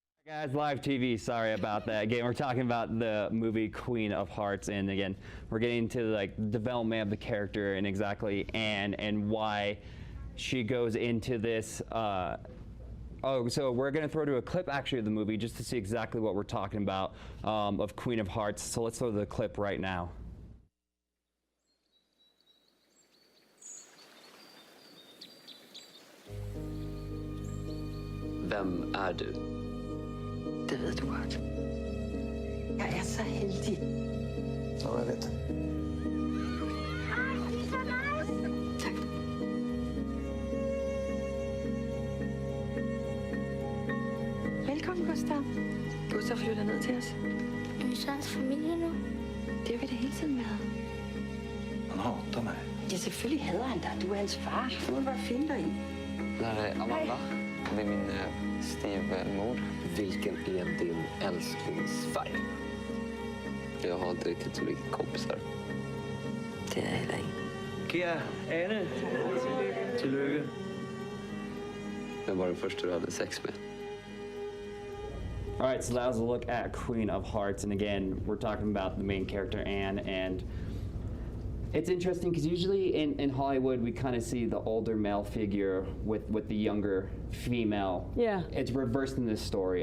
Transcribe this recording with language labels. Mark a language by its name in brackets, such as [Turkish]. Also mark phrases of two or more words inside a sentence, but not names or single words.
[English] Guys, live TV, sorry about that. Again, we're talking about the movie Queen of Hearts, and again, we're getting into like development of the character and exactly Anne and why she goes into this. So we're gonna throw to a clip actually of the movie just to see exactly what we're talking about of Queen of Hearts. So let's throw the clip right now. [Danish] Hvem er du? Det ved du godt. Jeg er så heldig. Ja, jeg vet. Tak. Velkommen, Gustav. Gustav flytter ned til os. Er vi så hans familie nu? Det har vi da hele tiden været. [Swedish] Han hatar mig. [Danish] Ja, selvfølgelig hader han dig. Du er hans far. Du må bare finde dig i. [Swedish] Det här är Amanda. Det är min styvmor. Vilken är din älsklingsfärg? Jag har inte riktigt så mycket kompisar. [Danish] Det er jeg heller ikke. Kære Anne, tillykke. [Swedish] Jag var den första du hade sex med. [English] All right, so that was a look at Queen of Hearts, and again, we're talking about the main character, Anne, and it's interesting because usually in Hollywood we kind of see the older male figure with the younger female. Yeah. It's reversed in this story.